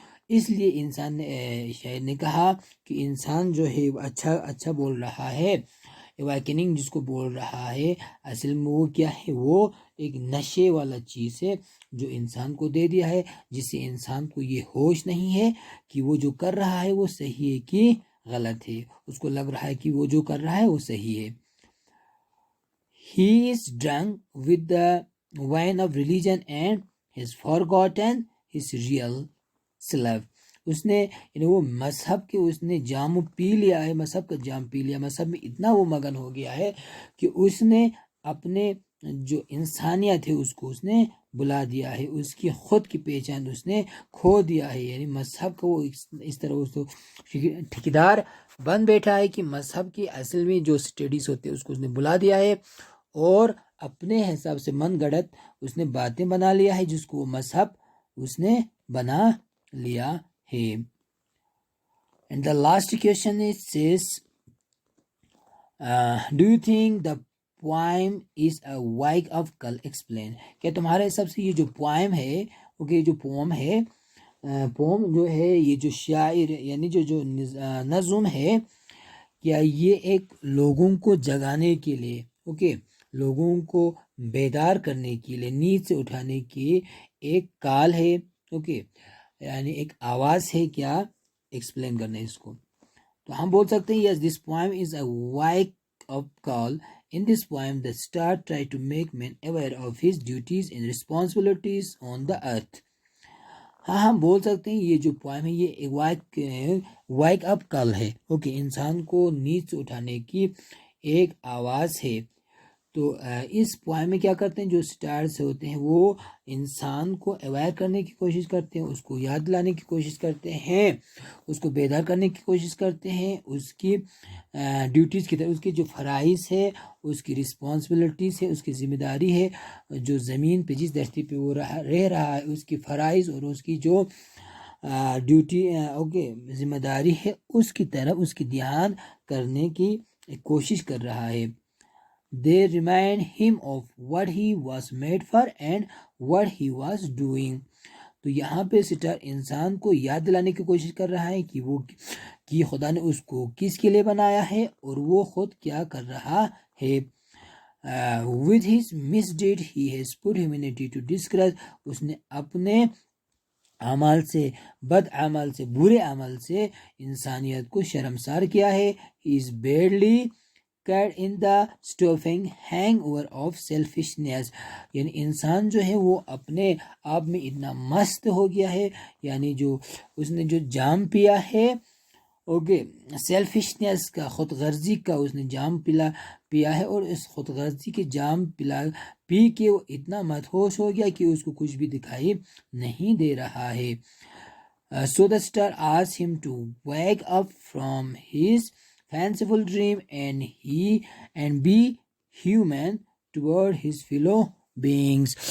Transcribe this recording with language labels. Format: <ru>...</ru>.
<ur>اس لیے انسان نے شاعر نے کہا کہ انسان جو ہے وہ اچھا بول رہا ہے، اویکننگ جس کو بول رہا ہے اصل میں وہ کیا ہے، وہ ایک نشے والا چیز ہے جو انسان کو دے دیا ہے، جس سے انسان کو یہ ہوش نہیں ہے کہ وہ جو کر رہا ہے وہ صحیح ہے کہ غلط ہے. اس کو لگ رہا ہے کہ وہ جو کر رہا ہے وہ صحیح ہے.</ur> <en>He is drunk with the wine of religion and has forgotten his real self.</en> <ur>اس نے یعنی وہ مذہب کے اس نے جام پی لیا ہے، مذہب کا جام پی لیا، مذہب میں اتنا وہ مگن ہو گیا ہے کہ اس نے اپنے جو انسانیت ہے اس کو اس نے بلا دیا ہے، اس کی خود کی پہچان اس نے کھو دیا ہے. یعنی مذہب کو وہ اس طرح اس کو ٹھیکیدار بن بیٹھا ہے کہ مذہب کی اصل میں جو اسٹڈیز ہوتے ہیں اس کو اس نے بلا دیا ہے اور اپنے حساب سے من گڑت اس نے باتیں بنا لیا ہے جس کو وہ مذہب اس نے بنا لیا ہے.</ur> <en>And the last question is says, do you think the poem is a wake up call? Explain.</en> <ur>کیا تمہارے حساب سے یہ جو پوائم ہے، اوکے جو پوم ہے، پوم جو ہے یہ جو شاعر یعنی جو نظم ہے، کیا یہ ایک لوگوں کو جگانے کے لیے، اوکے لوگوں کو بیدار کرنے کے لیے، نیند سے اٹھانے کی ایک کال ہے، اوکے یعنی ایک آواز ہے، کیا ایکسپلین کرنا ہے اس کو؟ تو ہم بول سکتے ہیں</ur> <en>Yes this poem is a wake up call. In this poem the star tried to make man aware of his duties and responsibilities on the earth.</en> <ur>ہاں ہم بول سکتے ہیں یہ جو پوائم ہے یہ ایک ویک اپ کال ہے، اوکے انسان کو نیند سے اٹھانے کی ایک آواز ہے. تو اس پوائم میں کیا کرتے ہیں، جو سٹارز ہوتے ہیں وہ انسان کو اویئر کرنے کی کوشش کرتے ہیں، اس کو یاد دلانے کی کوشش کرتے ہیں، اس کو بیدار کرنے کی کوشش کرتے ہیں، اس کی ڈیوٹیز کی طرف، اس کے جو فرائض ہے، اس کی رسپانسبلٹیز ہے، اس کی ذمہ داری ہے، جو زمین پہ جس دھرتی پہ وہ رہ رہا ہے اس کی فرائض اور اس کی جو ڈیوٹی اوکے ذمہ داری ہے اس کی طرف اس کی دھیان کرنے کی کوشش کر رہا ہے.</ur> <en>They remind him of what he was made for and what he was doing.</en> <ur>تو یہاں پہ سٹار انسان کو یاد دلانے کی کوشش کر رہا ہے کہ وہ کہ خدا نے اس کو کس کے لیے بنایا ہے اور وہ خود کیا کر رہا ہے.</ur> <en>With his misdeed he has put humanity to disgrace.</en> <ur>اس نے اپنے اعمال سے، بد اعمال سے، برے اعمال سے انسانیت کو شرمسار کیا ہے.</ur> <en>He is badly caught in the stupefying hangover of selfishness.</en> <ur>یعنی انسان جو ہے وہ اپنے آپ میں اتنا مست ہو گیا ہے، یعنی جو اس نے جو جام پیا ہے، اوکے سیلفشنس کا، خود غرضی کا اس نے جام پیا ہے اور اس خود غرضی کے جام پی کے وہ اتنا مدہوش ہو گیا کہ اس کو کچھ بھی دکھائی نہیں دے رہا ہے.</ur> <en>So the star asked him to wake up from his fanciful dream and be human toward his fellow beings.</en>